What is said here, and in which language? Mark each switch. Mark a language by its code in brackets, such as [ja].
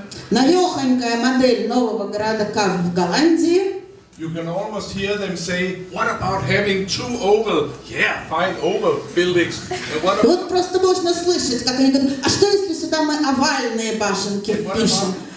[ru] Навехонькая модель нового города, как в Голландии. [en] You can almost hear them say, "What about having two oval? Yeah, fine oval buildings." [ru] Вот просто можно слышать, как они говорят: а что если сюда мы овальные башенки пишем?